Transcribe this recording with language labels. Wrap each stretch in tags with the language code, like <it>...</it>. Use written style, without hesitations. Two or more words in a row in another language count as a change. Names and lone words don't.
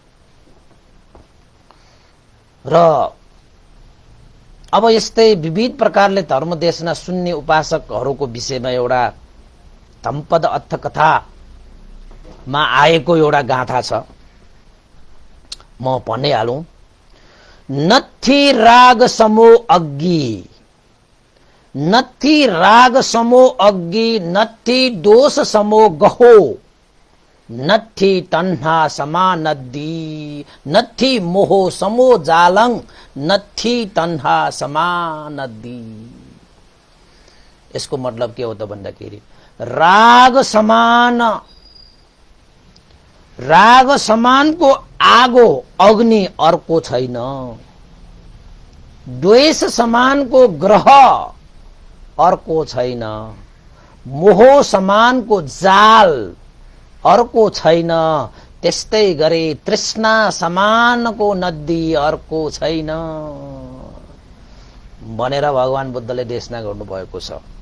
<ne>र अब यस्तै विविध प्रकारले धर्म देशना सुन्ने उपासकहरूको विषयमा एउटा धम्पद अर्थ कथामा आएको एउटा गाथा छ, म भनिहालौं।</ne> <pi>नथी राग समो अग्गी, नथी राग समो अग्गी, नथी दोष समो गहो, नथी तन्हा समा नदी, नथी मोह समो जालङ, नथी तन्हा समा नदी।</pi> <ne>यसको मतलब के हो त भन्दाखेरि राग समानको आगो अग्नि अर्को छैन, द्वेष समानको ग्रह अर्को छैन, मोह समानको जाल अर्को छैन, त्यस्तै गरी तृष्णा समानको नदी अर्को छैन भनेर भगवान बुद्धले देशना गर्नुभएको छ।</ne>